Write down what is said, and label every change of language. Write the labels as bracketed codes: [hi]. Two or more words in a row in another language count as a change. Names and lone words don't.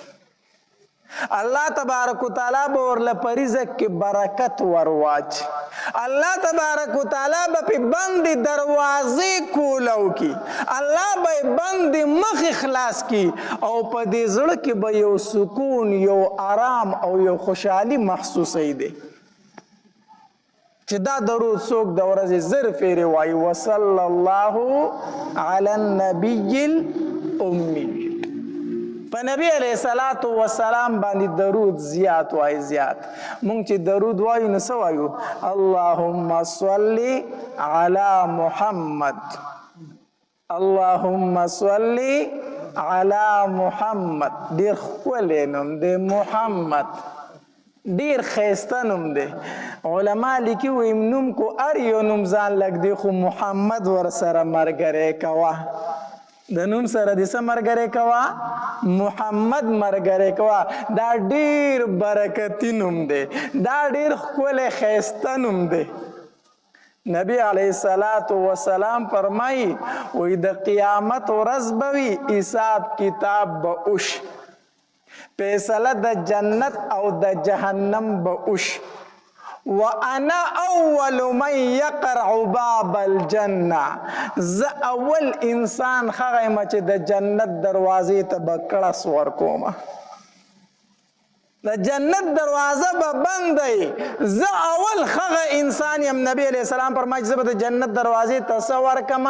[ps] الله [ar] تبارک وتعالی [ps] به ورله په رزق کې برکت ورواچي، الله [ar] تبارک وتعالی [ps] به په بندې دروازې کولو کی، الله به بندې مخ خلاص کی، او په دې زړه کې به یو سکون، یو آرام او یو خوشحالي محسوسوي دی چې دا درود څوک د ورځې 1000 پیرې وایي، [ar] وصلی الله علی النبی الامی. [ps] په نبی [ar] علیہ الصلوۃ والسلام [ps] باندې درود زیات وایي، زیات. مونږ چې درود وایو نو څه وایو؟ [ar] اللهم صل علی محمد، اللهم صل علی محمد. [ps] ډېر ښکلی نوم دی محمد، ډېر ښایسته نوم دی. علما لیکي وایي نوم کو هر یو نوم ځان لږ دی، خو محمد ورسره ملګری کوه، د نوم سره د څه ملګری کوه؟ محمد ملګری کوه. دا ډېر برکتي نوم دی، دا ډېر ښکلی ښایسته نوم دی. نبی [ar] علیه الصلاة والسلام [ps] فرمایي وایي د قیامت ورځ به وي، حساب کتاب به وشي، فیصله د جنت او د جهنم به وشي. [ar] وانا اول من يقرع باب الجنه، [ps] زه اول انسان هغه یم چې د جنت دروازې ته به کړس ورکوم، د جنت دروازه به بند دی، زه اول هغه انسان یم. نبی [ar] علیہ السلام [ps] فرمایي زه به د جنت دروازې ته څه ورکم؟